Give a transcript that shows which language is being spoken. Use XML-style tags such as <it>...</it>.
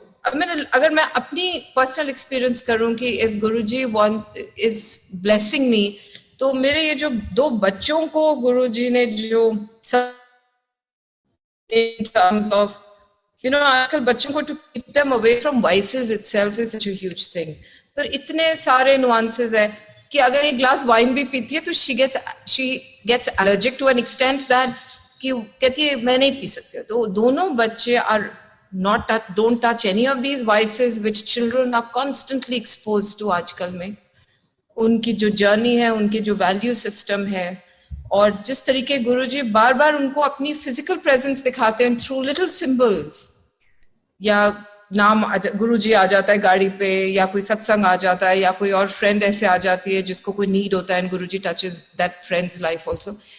<hi>अगर मैं अपनी पर्सनल एक्सपीरियंस करूं कि if Guruji is blessing मी, तो मेरे ये जो 2 बच्चों को गुरुजी ने जो in terms of, आजकल बच्चों को</hi> <en>to keep them away from vices itself is such a huge thing.</en> <hi>पर इतने सारे nuances है कि अगर एक ग्लास वाइन भी पीती है तो</hi> <en>she gets allergic to an extent that</en> <hi>कि कहती है मैं नहीं पी सकती. तो दोनों बच्चे</hi> <en>don't touch any of these vices which children are constantly exposed to</en> <hi>आजकल में. उनकी जो जर्नी है, उनके जो वैल्यू सिस्टम है, और जिस तरीके गुरुजी बार बार उनको अपनी फिजिकल प्रेजेंस दिखाते हैं थ्रू लिटिल सिंबल्स, या नाम गुरुजी आ जाता है गाड़ी पे, या कोई सत्संग आ जाता है, या कोई और फ्रेंड ऐसे आ जाती है जिसको कोई नीड होता है,</hi> <en>And Guruji touches that friend's life also.</en>